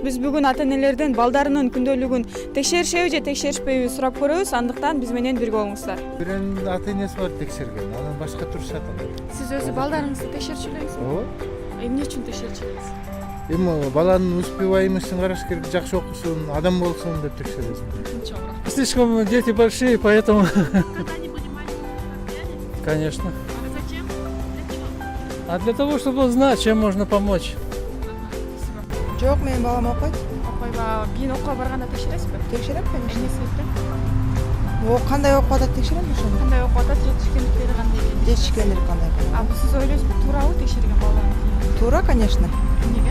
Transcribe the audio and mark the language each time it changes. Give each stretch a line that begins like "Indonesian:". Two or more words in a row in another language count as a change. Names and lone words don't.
Kyrgyz: Биз бүгүн ата-энелерден балдарынын күндөлүгүн текшеришеби же текшеришпейби сурап көрөбүз. Андыктан биз менен бирге болуңуздар. Биринин ата-энеси бар текшерген, анан башка турушат алар. Сиз өзү балдарыңызды текшерчү элеңизби? Ооба. Эмне үчүн текшерчү элеңиз? Эми баланын успеваемостун караш керек, жакшы окусун, адам болсун деп текшересиң.
Russian: Слишком дети большие, поэтому... Когда они были маленькие, Конечно. а зачем? Для чего? А для того, чтобы знать, чем можно помочь.
Kyrgyz: Жок, менин балам окуйт. Окуйба, кийин окууга барганда текшересизби? Текшерем, конечно. Эмне себептен? О, кандай окуп атат текшерем ошону. Кандай окуп атат, жетишкендиктери кандай экен? Жетишкендер кандай А сиз ойлойсузбу, туурабы текшерген балдарын кийин? Туура, конечно. Эмнеге?